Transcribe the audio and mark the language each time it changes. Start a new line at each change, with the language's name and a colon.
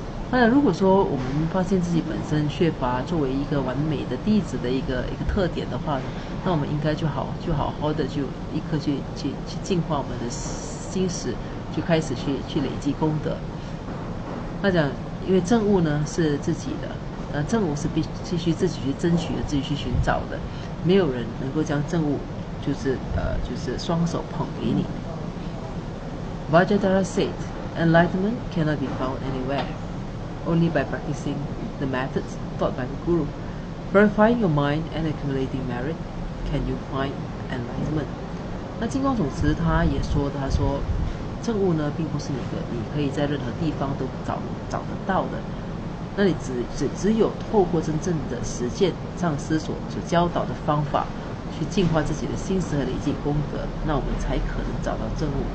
Chinese: 当然，如果说我们发现自己本身缺乏作为一个完美的弟子的一个特点的话，那我们应该就好好的就立刻去净化我们的心识，就开始去累积功德。他讲，因为证悟呢是自己的，证悟是必须自己去争取的，自己去寻找的，没有人能够将证悟就是双手捧给你。
English: Vajradhara said, enlightenment cannot be found anywhere. Only by practicing the methods taught by the Guru, purifying your mind and accumulating merit, can you find enlightenment.
Chinese: 那金光总持他也说，他说证悟呢，并不是你可以在任何地方都找得到的。那你只有透过真正的实践上师所教导的方法，去净化自己的心识和累积功德，那我们才可能找到证悟。